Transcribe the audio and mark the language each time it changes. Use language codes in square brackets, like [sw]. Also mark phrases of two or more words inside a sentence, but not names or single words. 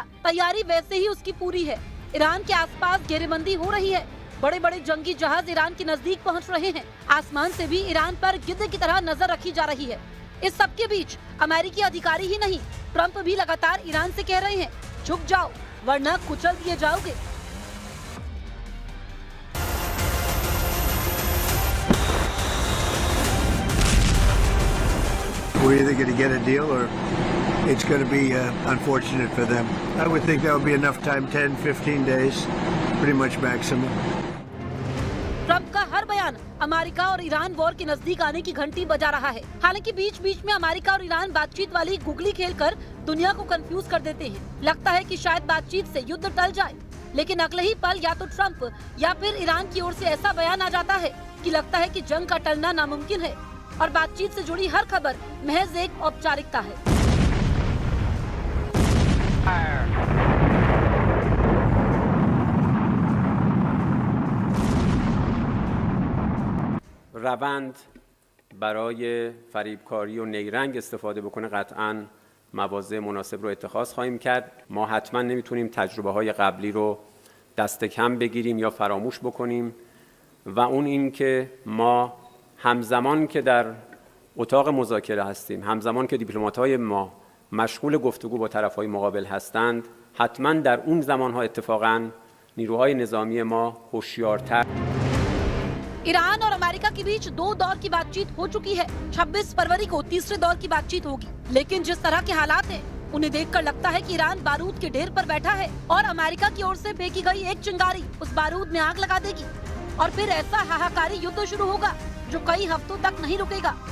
[hi] तैयारी वैसे ही उसकी पूरी है। ईरान के आसपास घेरेबंदी हो रही है, बड़े बड़े जंगी जहाज ईरान के नजदीक पहुंच रहे हैं, आसमान से भी ईरान पर गिद्ध की तरह नजर रखी जा रही है। इस सब के बीच अमेरिकी अधिकारी ही नहीं, ट्रंप भी लगातार ईरान से कह रहे हैं, झुक जाओ वरना कुचल दिए जाओगे। [en] We're either going to get a deal or it's going to be unfortunate for them. I would think that would be enough time, 10, 15 days, pretty much maximum. [hi] ट्रंप का हर बयान अमेरिका और ईरान वॉर के नजदीक आने की घंटी बजा रहा है। हालांकि बीच बीच में अमेरिका और ईरान बातचीत वाली गुगली खेलकर दुनिया को कंफ्यूज कर देते हैं। लगता है कि शायद बातचीत से युद्ध टल जाए, लेकिन अगले ही पल या तो ट्रंप या फिर ईरान की ओर से ऐसा बयान आ जाता है कि लगता है कि जंग का टलना नामुमकिन है और बातचीत से जुड़ी हर खबर महज एक औपचारिकता है। [fa] روند برای فریبکاری و نیرنگ استفاده بکنه قطعاً مواضع مناسب رو اتخاذ خواهیم کرد. ما حتما نمیتونیم تجربه های قبلی رو دست کم بگیریم یا فراموش بکنیم و اون این که ما همزمان که در اتاق مذاکره هستیم، همزمان که دیپلمات‌های ما مشغول گفتگو با طرف‌های مقابل هستند، حتما در اون زمان‌ها اتفاقاً نیروهای نظامی ما होशियारतर। [hi] ईरान और अमेरिका के बीच 2 दौर की बातचीत हो चुकी है। 26 फरवरी को तीसरे दौर की बातचीत होगी, लेकिन जिस तरह के हालात हैं, उन्हें देखकर लगता है कि ईरान बारूद के ढेर पर बैठा है और अमेरिका की ओर से फेंकी गई एक चिंगारी उस बारूद में आग लगा देगी, और फिर ऐसा हाहाकारी युद्ध शुरू होगा जो कई हफ्तों तक नहीं रुकेगा।